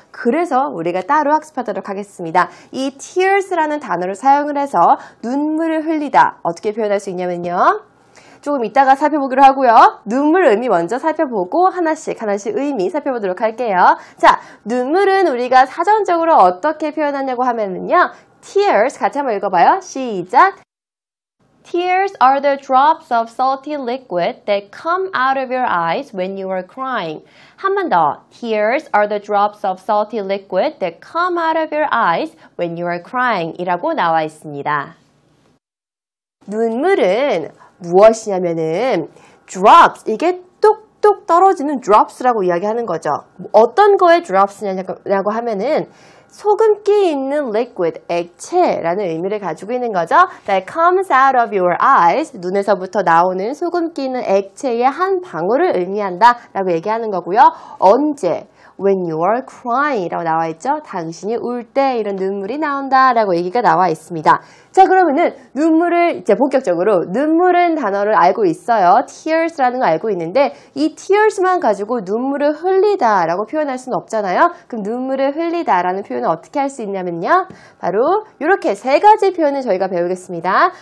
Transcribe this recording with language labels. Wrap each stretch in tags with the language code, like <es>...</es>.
<ko>그래서 우리가 따로 학습하도록 하겠습니다. 이 tears라는 단어를 사용을 해서 눈물을 흘리다 어떻게 표현할 수 있냐면요. 조금 이따가 살펴보기로 하고요. 눈물 의미 먼저 살펴보고 하나씩 의미 살펴보도록 할게요. 자, 눈물은 우리가 사전적으로 어떻게 표현하냐고 하면은요. tears 같이 한번 읽어봐요. 시작.</ko> <en>Tears are the drops of salty liquid that come out of your eyes when you are crying.</en> <ko>한 번 더.</ko> <en>Tears are the drops of salty liquid that come out of your eyes when you are crying</en> <ko>이라고 나와 있습니다. 눈물은 무엇이냐면은 drops, 이게 뚝뚝 떨어지는 drops라고 이야기하는 거죠. 어떤 거에 drops냐고 하면은 소금기 있는 liquid, 액체라는 의미를 가지고 있는 거죠.</ko> <en>That comes out of your eyes,</en> <ko>눈에서부터 나오는 소금기 있는 액체의 한 방울을 의미한다 라고 얘기하는 거고요. 언제?</ko> <en>When you are crying</en> <ko>라고 나와 있죠. 당신이 울 때 이런 눈물이 나온다 라고 얘기가 나와 있습니다. 자, 그러면은 눈물을 이제 본격적으로 눈물은 단어를 알고 있어요. tears라는 거 알고 있는데 이 tears만 가지고 눈물을 흘리다 라고 표현할 수는 없잖아요. 그럼 눈물을 흘리다 라는 표현을 어떻게 할 수 있냐면요. 바로 이렇게 세 가지 표현을 저희가 배우겠습니다.</ko>